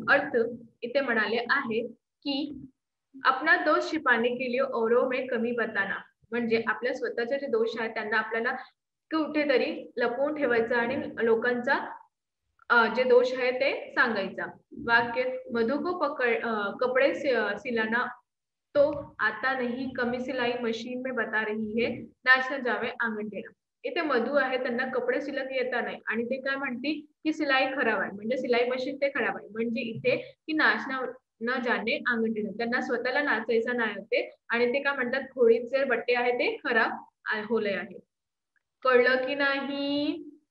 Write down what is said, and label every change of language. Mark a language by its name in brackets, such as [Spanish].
[Marathi] अर्थ इथे म्हणाले आहे की [Hindi] अपना दोष छिपाने के लिए औरों में कमी बताना. [Marathi] म्हणजे आपल्या स्वतःचे जे दोष आहेत त्यांना आपल्याला कुठेतरी लपवून ठेवायचं आणि लोकांचा जे दोष आहे ते सांगायचा. वाक्य [Hindi] मधु को कपड़े सिलाना तो आता नहीं, कमी सिलाई मशीन में बता रही है, नाच न जावे आंगन टेढ़ा. [Marathi] इथे मधु आहे त्यांना कपडे सिलत येता नाही आणि ते काय म्हणती की सिलाई खराब आहे म्हणजे सिलाई मशीन ते खराब आहे. म्हणजे इथे की नाचना न जाणे अंगण टेढ़ा. त्यांना स्वतःला नाचायचं नाही होते आणि ते काय म्हणतात खोळीचे बट्टे आहे ते खराब होले आहे. कळलं की नाही?